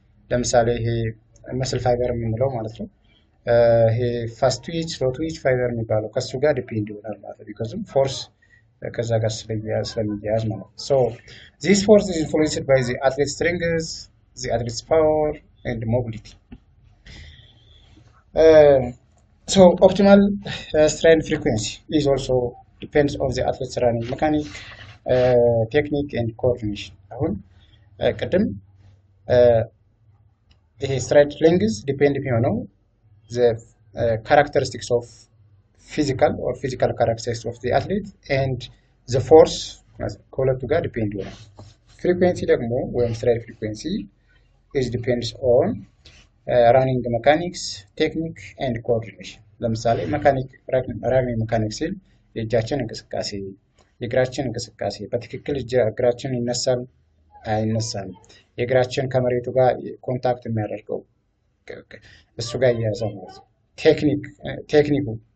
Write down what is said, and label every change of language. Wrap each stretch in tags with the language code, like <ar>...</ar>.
<am>ለምሳሌ ይሄ መስል ፋይበር የምንለው ማለት ነው። ይሄ ፋስት ትዊች ስሎ ትዊች ፋይበር የሚባለው ከሱ ጋር ዲፔንድ ይሆናል ማለት ነው። ቢኮዝም ፎርስ ከዛ ጋር ስለሚያያዝ ማለት ነው።</am> <en>so this force is influenced by the athlete's strength, the athlete's power and mobility. So optimal stride frequency is also depends on the athlete's running mechanic, technique and coordination.</en> <am>አሁን ቅድም ይሄ</am> <en>stride length</en> <am>ዲፔንድ የሚሆነው</am> <en>the characteristics of physical characteristics of the athlete and the force</en> <am>ከሁለቱ ጋር ዲፔንድ ይሆናል። ፍሪኩዌንሲ ደግሞ ወይም</am> <en>stride frequency is depends on running mechanics, technique and coordination.</en> <am>ለምሳሌ running mechanics ሲል የእጃችን እንቅስቃሴ፣ የእግራችን እንቅስቃሴ፣ በትክክል እግራችን ይነሳል አይነሳም፣ የእግራችን ከመሬቱ ጋር ኮንታክት የሚያደርገው እሱ ጋር ያያዛል ማለት ነው። ቴክኒኩ</am>